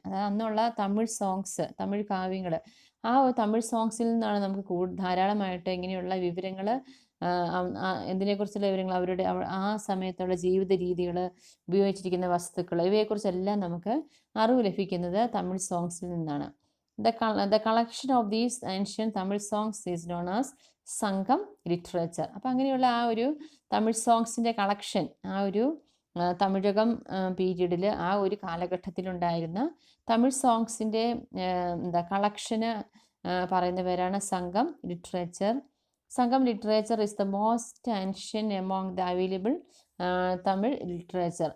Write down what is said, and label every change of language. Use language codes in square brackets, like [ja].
[ml] അതായത് അന്നുള്ള തമിഴ് സോങ്സ്, തമിഴ് കാവ്യങ്ങൾ, ആ ഒരു തമിഴ് സോങ്സിൽ നിന്നാണ് നമുക്ക് ധാരാളമായിട്ട് ഇങ്ങനെയുള്ള വിവരങ്ങൾ, എന്തിനെക്കുറിച്ചുള്ള വിവരങ്ങൾ, അവരുടെ ആ സമയത്തുള്ള ജീവിത രീതികൾ, ഉപയോഗിച്ചിരിക്കുന്ന വസ്തുക്കൾ, ഇവയെക്കുറിച്ചെല്ലാം നമുക്ക് അറിവ് ലഭിക്കുന്നത് തമിഴ് സോങ്സിൽ നിന്നാണ്. [en] The collection of these ancient Tamil songs is known as Sangam literature. [ml] അപ്പം അങ്ങനെയുള്ള ആ ഒരു തമിഴ് സോങ്സിൻ്റെ കളക്ഷൻ, ആ ഒരു തമിഴകം പീരീഡിൽ, ആ ഒരു കാലഘട്ടത്തിലുണ്ടായിരുന്ന തമിഴ് സോങ്സിൻ്റെ കളക്ഷന് പറയുന്ന പേരാണ് സംഘം ലിറ്ററേച്ചർ. [en] Sangam literature is the most ancient among the available Tamil literature.